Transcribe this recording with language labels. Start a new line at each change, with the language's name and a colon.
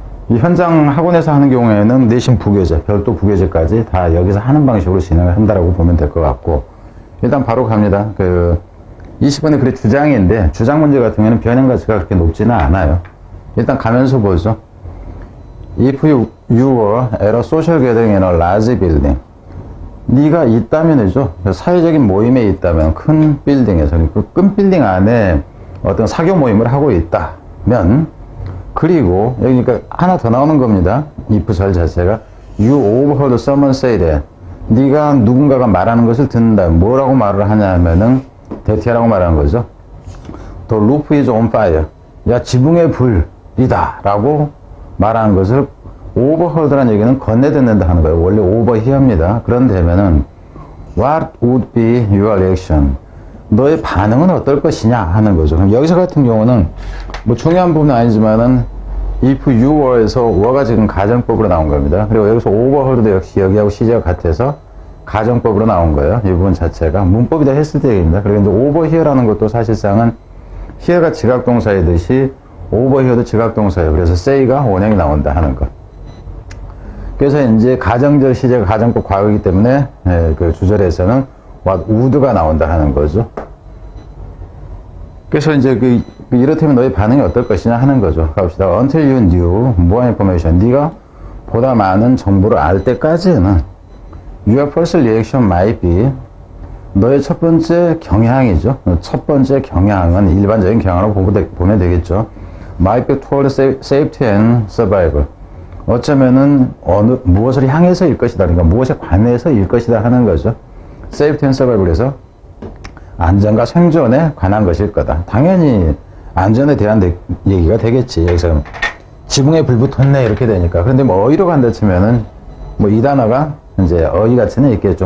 Korean: 이 현장 학원에서 하는 경우에는 내신 부교재, 별도 부교재까지 다 여기서 하는 방식으로 진행을 한다라고 보면 될 것 같고, 일단 바로 갑니다. 20번의 글의 주장인데, 주장 문제 같은 경우에는 변형 가치가 그렇게 높지는 않아요. 일단 가면서 보죠.
English: If you were at a social gathering in a large building.
Korean: 네가 있다면이죠. 사회적인 모임에 있다면, 큰 빌딩에서, 그 큰 빌딩 안에 어떤 사교 모임을 하고 있다면, 그리고 여기 그러니까 하나 더 나오는 겁니다.
English: if
Korean: 절 자체가
English: you overheard someone say that.
Korean: 네가 누군가가 말하는 것을 듣는다. 뭐라고 말을 하냐면은 대티라고 말하는 거죠.
English: The roof is on fire.
Korean: 야, 지붕에 불이다 라고 말하는 것을 overheard라는 얘기는 건네 듣는다 하는 거예요. 원래 overhear입니다. 그런데면은
English: what would be your reaction?
Korean: 너의 반응은 어떨 것이냐 하는 거죠. 그럼 여기서 같은 경우는 뭐 중요한 부분은 아니지만은
English: if you were에서
Korean: were가 지금 가정법으로 나온 겁니다. 그리고 여기서 overheard도 역시 여기하고 시제가 같아서 가정법으로 나온 거예요. 이 부분 자체가 문법이다 했을 때 얘기입니다. 그리고 이제 overhear라는 것도 사실상은 hear가 지각동사이듯이 overhear도 지각동사예요. 그래서 say가 원형이 나온다 하는 것. 그래서 이제 가정절 시제가 가정법 과거이기 때문에 그 주절에서는 what would가 나온다 하는 거죠. 그래서 이제 이렇다면 너의 반응이 어떨 것이냐 하는 거죠. 갑시다.
English: Until you knew more information.
Korean: 네가 보다 많은 정보를 알 때까지는
English: your first reaction might be.
Korean: 너의 첫 번째 경향이죠. 첫 번째 경향은 일반적인 경향으로 보면 되겠죠.
English: might be toward safety and survival.
Korean: 어쩌면은 무엇을 향해서일 것이다. 그러니까 무엇에 관해서일 것이다 하는 거죠.
English: safety and survival에서
Korean: 안전과 생존에 관한 것일 거다. 당연히 안전에 대한 얘기가 되겠지. 여기서 지붕에 불 붙었네 이렇게 되니까. 그런데 뭐 어휘로 간다 치면은 뭐 이 단어가 이제 어휘 가치는 있겠죠.